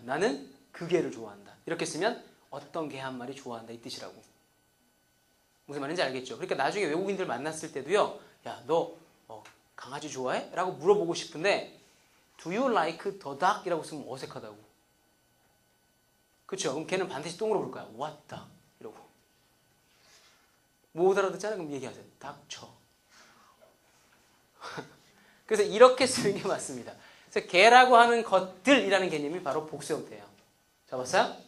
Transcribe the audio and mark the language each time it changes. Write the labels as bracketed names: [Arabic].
[Korean] 나는 그 개를 좋아한다. 이렇게 쓰면 어떤 개 한 마리 좋아한다 이 뜻이라고. 무슨 말인지 알겠죠? 그러니까 나중에 외국인들 만났을 때도요. 야, 너 강아지 좋아해? 라고 물어보고 싶은데 [English] Do you like the dog? [Korean] 이라고 쓰면 어색하다고. 그쵸? 그럼 걔는 반드시 또 물어볼 거야. [English] What dog? [Korean] 이러고. 못 알아듣잖아? 그럼 얘기하세요. 닥쳐. 그래서 이렇게 쓰는 게 맞습니다. 그래서 걔라고 하는 것들이라는 개념이 바로 복수 형태예요. 잡았어요?